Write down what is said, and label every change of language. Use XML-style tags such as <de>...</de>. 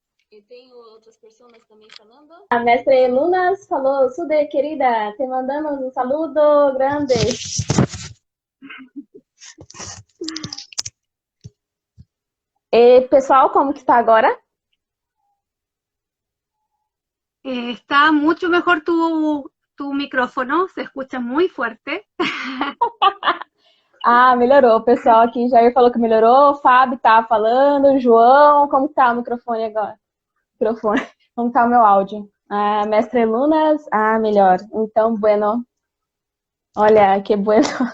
<pt>E tenho outras pessoas também falando. A mestre Lunas falou, Sude, querida,</pt> <es>te mandamos um saludo grande.</es> <pt>E, pessoal, como que está agora?</pt> <es>Está mucho mejor tu micrófono, se escucha muy fuerte.</es> <pt>Ah, melhorou. O pessoal aqui, Jair falou que melhorou, o Fábio tá falando, João, como tá o microfone agora? Microfone, como tá o meu áudio? Ah, mestre Lunas, melhor. Então, bueno. Olha,</pt> <es>que bueno.</es>